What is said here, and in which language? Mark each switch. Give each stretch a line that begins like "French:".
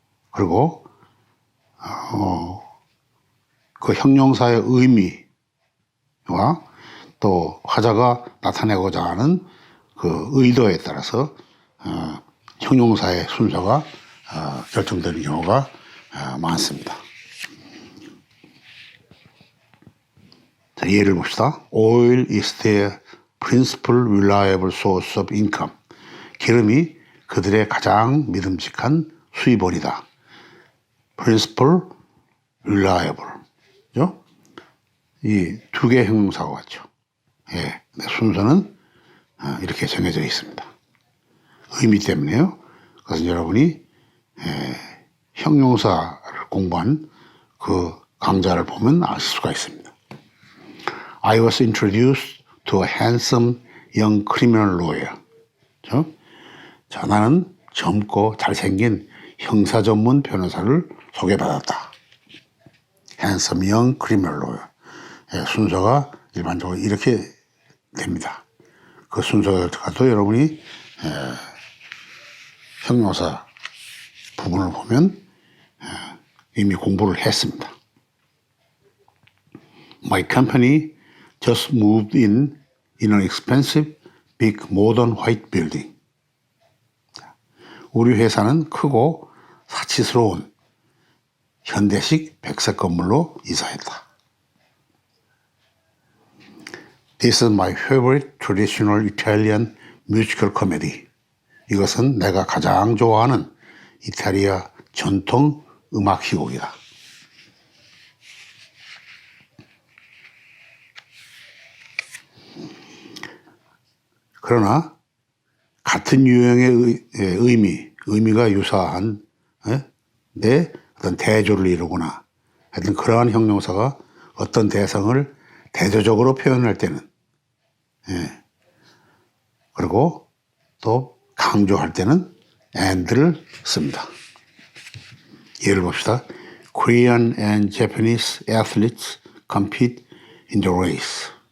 Korean: 그리고 그 형용사의 의미와 또 화자가 나타내고자 하는 그 의도에 따라서 형용사의 순서가 결정되는 경우가 많습니다. 자, 예를 봅시다.
English: Oil is their principal reliable source of income.
Korean: 기름이 그들의 가장 믿음직한 수입원이다.
English: principal, reliable.
Korean: 그죠? 이 두 개의 형용사가 같죠. 예, 순서는 이렇게 정해져 있습니다. 의미 때문에요. 그래서 여러분이 형용사를 공부한 그 강좌를 보면 아실 수가 있습니다.
English: I was introduced to a handsome young criminal lawyer.
Korean: 나는 젊고 잘생긴 형사 전문 변호사를 소개받았다.
English: handsome young criminal lawyer.
Korean: 순서가 일반적으로 이렇게 됩니다. 그 순서가도 여러분이 형용사 부분을 보면 이미 공부를 했습니다.
English: My company just moved in an expensive big modern white building.
Korean: 우리 회사는 크고 사치스러운 현대식 백색 건물로 이사했다.
English: This is my favorite traditional Italian musical comedy.
Korean: 이것은 내가 가장 좋아하는 이탈리아 전통 음악 희곡이다. 그러나 같은 유형의 의미가 유사한 내 어떤 대조를 이루거나 하여튼 그러한 형용사가 어떤 대상을 대조적으로 표현할 때는 그리고 또 강조할 때는 and를 씁니다. 예를 봅시다.
English: Korean and Japanese athletes compete in the race.